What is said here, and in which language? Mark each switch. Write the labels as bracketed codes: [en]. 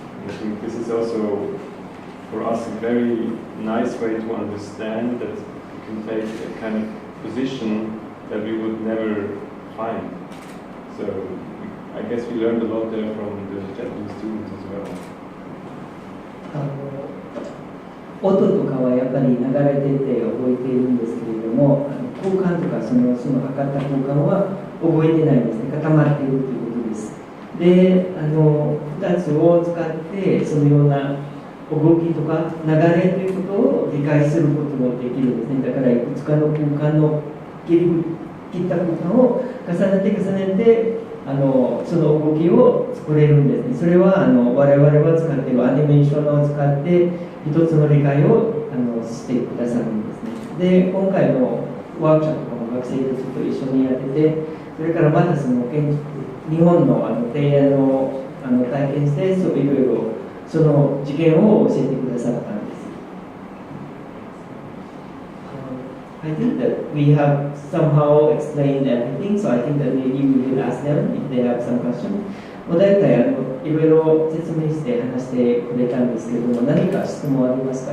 [en] And I think this is also for us a very nice way to understand that we can take a kind of position that we would never find. So I guess we learned a lot there from the Japanese students as well. [ja] 音とかはやっぱり流れてて覚えているんですけれども、空間とかその測った空間は覚えてないんですね。固まっているということです。で、2つを使ってそのような動きとか流れということを理解することもできるんですね。だからいくつかの空間の切った空間を重ねてその動きを作れるんですね。それは我々は使っているアニメーションを使って一つの理解をしてくださるんですね。で、今回のワークショップとかも学生たちと一緒にやってて、それからまたその日本の提案を体験して、いろいろその事件を教えてくださったんです。 [en] I think that we have somehow explained everything, so I think that maybe we will ask them if they have some question. [ja] 大体いろいろ説明して話してくれたんですけれども、何か質問ありますか？